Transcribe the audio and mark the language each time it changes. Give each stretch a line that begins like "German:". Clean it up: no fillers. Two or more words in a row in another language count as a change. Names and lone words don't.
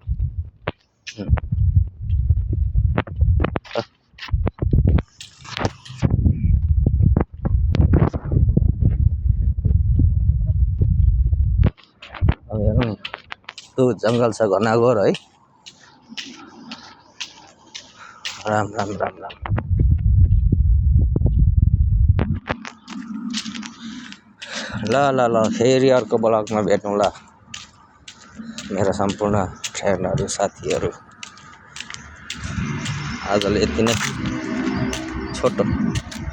Nepali: अब हेरौँ, त्यो जङ्गल छ घनाघोर है। राम राम राम राम। ल ल ल फेरि अर्को ब्लगमा भेटौँला मेरो सम्पूर्ण फ्रेन्डहरू, साथीहरू। आजले यति नै छोटो।